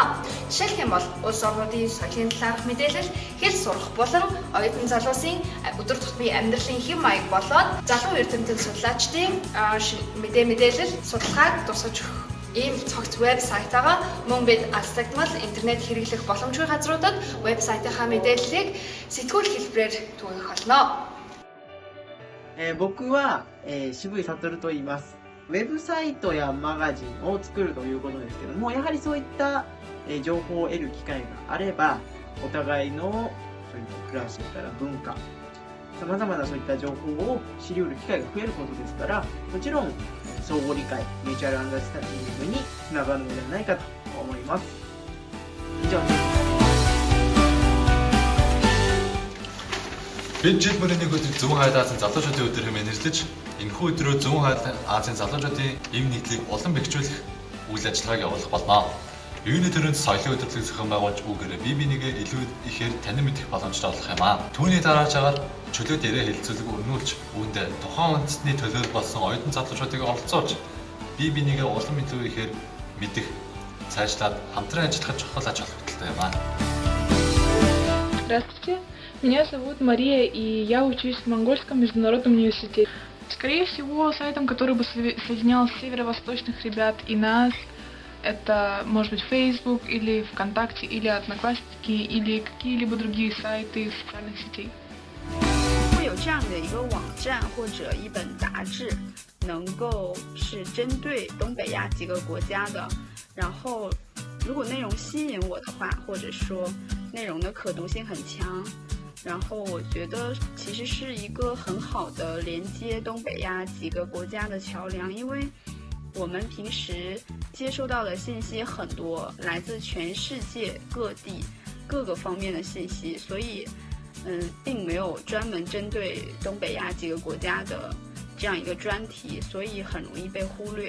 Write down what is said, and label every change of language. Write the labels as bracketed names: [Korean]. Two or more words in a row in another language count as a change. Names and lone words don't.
[Mongolian] Жишээлх юм бол улс орнуудын соёлын талаарх мэдээлэл, хэл сурах болон оюутан залуусын өдөр тутмын амьдралын хэм маяг болоод залуу эрдэмтэн судлаачдын мэдээлэл судалгааг тусгаж өгөх ийм цогц вебсайт байгаа. Мөн бид алстагдмал интернет хэрэглэх боломжгүй газруудад вебсайтынхаа мэдээллийг сэтгүүл хэлбэрээр түгээх болно. [Japanese] 僕は、渋井悟と言います。ウェブサイトやマガジンを作るということですけども、やはりそういった、情報を得る機会があれば、お互いのそういった暮らしから文化、さまざまなそういった情報を知り得る機会が増えることですから、もちろん相互理解、 [English] mutual understanding [Japanese] につながるのではないかと思います。以上です。 [Mongolian] Бид жил мөрийн нэг өдөр 120 Азийн залуучуудын өдөр хэмээн нэрлэж, энэхүү өдрөө 120 Азийн залуучуудын эв нийтлийг улам бэхжүүлэх үйл ажиллагааг явуулах болно. Юуны төрөнд соёлын өдөрлөг зохион байгуулж үүгээрээ бие бинийгээ илүү ихээр танин мэдэх боломжтой болох юм аа. Түүний дараагаар чөлөө дээрээ хэлэлцүүлэг өрнүүлж, үүндээ тухайн үндэстний төлөөлөл болсон оюутан залуучуудыг оролцуулж, бие бинийгээ улам илүү ихээр мэдэх, цаашлаад хамтран ажиллахад чухал ач холбогдолтой юм аа. [Russian] Здравствуйте, меня зовут Мария, и я учусь в Монгольском международном университете. Скорее всего, сайтом, который бы соединял северо-восточных ребят и нас, это может быть Facebook или ВКонтакте, или Одноклассники, или какие-либо другие сайты социальных сетей. [Chinese] 会有这样的一个网站或者一本杂志，能够是针对东北亚几个国家的，然后如果内容吸引我的话，或者说内容的可读性很强，然后我觉得其实是一个很好的连接东北亚几个国家的桥梁，因为我们平时接收到的信息很多，来自全世界各地各个方面的信息，所以并没有专门针对东北亚几个国家的这样一个专题，所以很容易被忽略。